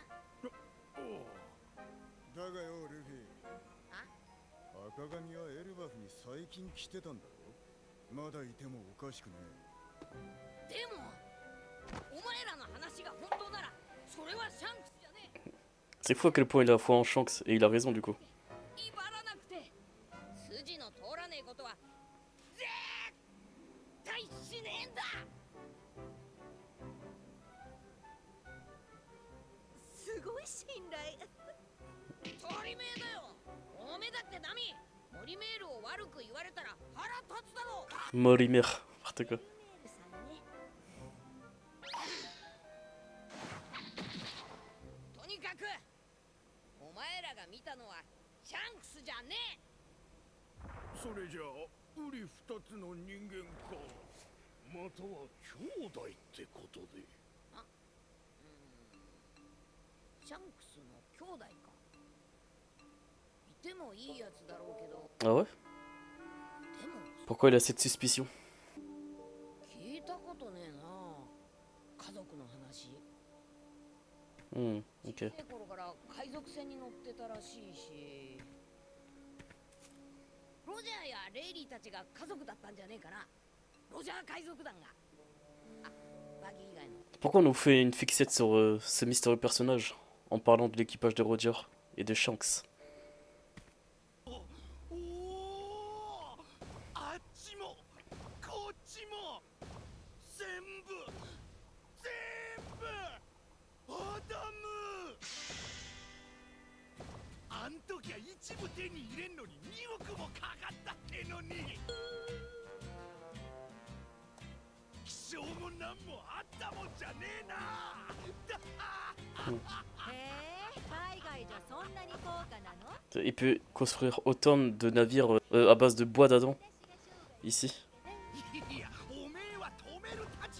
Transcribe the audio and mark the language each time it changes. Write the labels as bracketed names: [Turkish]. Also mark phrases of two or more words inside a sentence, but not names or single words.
[Japanese] おう。だがよルフィ、赤髪はエルバフに最近来てたんだろ。まだいてもおかしくねえ。でもお前らの話が本当ならそれはシャンクスじゃねえ。 [French] C'est fou à quel point il a foi en Shanks, et il a raison du coup. [Japanese] 威張らなくて筋の通らねえことは絶対しねえんだ。すごい信頼。鳥めえだよ。おめえだってナミ、森メールを悪く言われたら腹立つだろう。 [French] Morimer, n'importe quoi. [Japanese] とにかくお前らが見たのはシャンクスじゃねえ。それじゃあウリ二つの人間か、または兄弟ってことで。シャンクスの兄弟か。いてもいいやつだろうけど。 [French] Ah ouais? [Japanese] でも [French] Pourquoi il a cette suspicion? [Japanese] 聞いたことねえな。家族の話。 [French] Ok. [Japanese] 小さい頃から海賊船に乗ってたらしいし、ロジャーやレイリーたちが家族だったんじゃねえかな。ロジャー海賊団が。あ、バギー以外の。 [French] Pourquoi on nous fait une fixette sur ce mystérieux personnage en parlant de l'équipage de Roger et de Shanks? [Japanese] おお、あっちもこっちも全部アダム。あん時は一部手に入れんのに2億もかかったってのに。気性もなんもあったもんじゃねえな。 [French] Il peut construire autant de navires à base de bois d'Adam ici. [Japanese] いや、おめえは止める